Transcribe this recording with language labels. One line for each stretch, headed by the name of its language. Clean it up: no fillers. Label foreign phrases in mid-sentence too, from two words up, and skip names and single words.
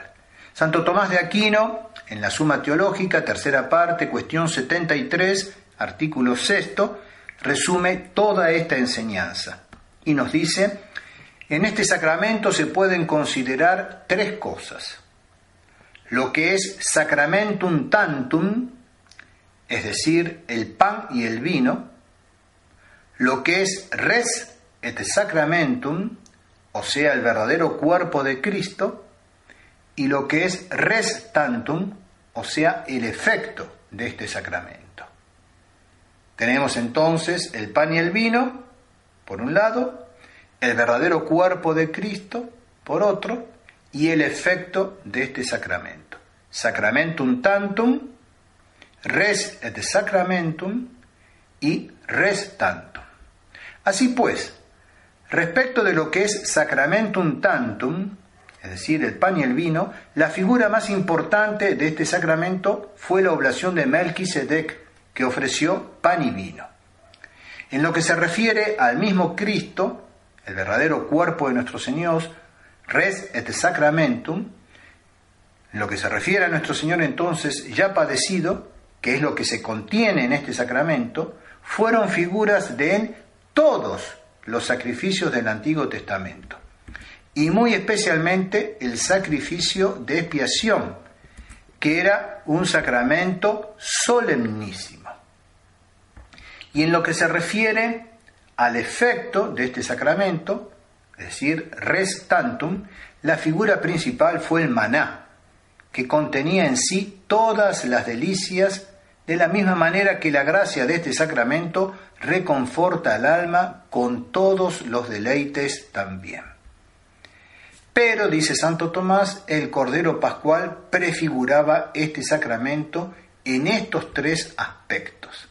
Spanish: Santo Tomás de Aquino, en la Suma Teológica, tercera parte, cuestión 73, artículo 6, resume toda esta enseñanza y nos dice: en este sacramento se pueden considerar tres cosas: lo que es
Latin: sacramentum tantum,
Spanish: es decir, el pan y el vino; lo que es
Latin: res et sacramentum,
Spanish: o sea, el verdadero cuerpo de Cristo; y lo que es
Latin: res tantum,
Spanish: o sea, el efecto de este sacramento. Tenemos entonces el pan y el vino, por un lado, el verdadero cuerpo de Cristo, por otro, y el efecto de este sacramento.
Latin: Sacramentum tantum, res et sacramentum y res tantum.
Spanish: Así pues, respecto de lo que es
Latin: sacramentum tantum,
Spanish: es decir, el pan y el vino, la figura más importante de este sacramento fue la oblación de Melquisedec, que ofreció pan y vino. En lo que se refiere al mismo Cristo, el verdadero cuerpo de nuestro Señor,
Latin: res et sacramentum,
Spanish: en lo que se refiere a nuestro Señor entonces ya padecido, que es lo que se contiene en este sacramento, fueron figuras de él todos los sacrificios del Antiguo Testamento, y muy especialmente el sacrificio de expiación, que era un sacramento solemnísimo. Y en lo que se refiere al efecto de este sacramento, es decir,
Latin: res tantum,
Spanish: la figura principal fue el maná, que contenía en sí todas las delicias, de la misma manera que la gracia de este sacramento reconforta al alma con todos los deleites también. Pero, dice Santo Tomás, el Cordero Pascual prefiguraba este sacramento en estos tres aspectos.